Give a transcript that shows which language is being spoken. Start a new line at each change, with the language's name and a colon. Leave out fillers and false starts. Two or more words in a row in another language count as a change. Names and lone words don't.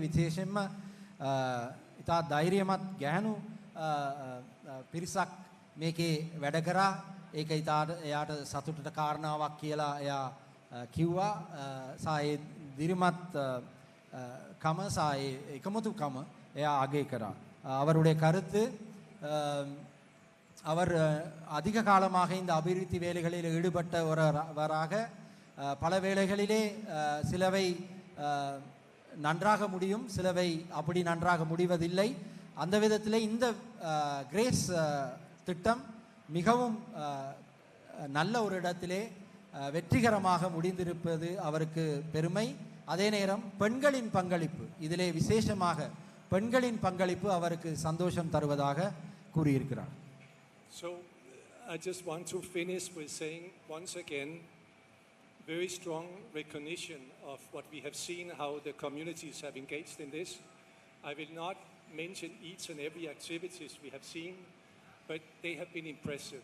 Sinhala: විශේෂයෙන්ම ඊටා ධෛර්යමත් ගැහණු පිරිසක් මේකේ වැඩ කරා. ඒක එයාට සතුටට කාරණාවක් කියලා එයා කිව්වා. සායේ දිරිමත් කම සායේ එකමුතුකම එයා අගය කරා.
Tamil: அவருடைய கருத்து, அவர் அதிக காலமாக இந்த அபிவிருத்தி வேலைகளில் ஈடுபட்டவராக பல வேளைகளிலே சிலவை நன்றாக முடியும், சிலவை அப்படி நன்றாக முடிவதில்லை. அந்த விதத்திலே இந்த கிரேஸ் திட்டம் மிகவும் நல்ல ஒரு இடத்திலே வெற்றிகரமாக முடிந்திருப்பது அவருக்கு பெருமை. அதே நேரம் பெண்களின் பங்களிப்பு, இதிலே விசேஷமாக பெண்களின் பங்களிப்பு அவருக்கு சந்தோஷம் தருவதாக கூறியிருக்கிறார்.
English: So I just want to finish with saying once again, very strong recognition of what we have seen, how the communities have engaged in this. I will not mention each and every activities we have seen, but they have been impressive.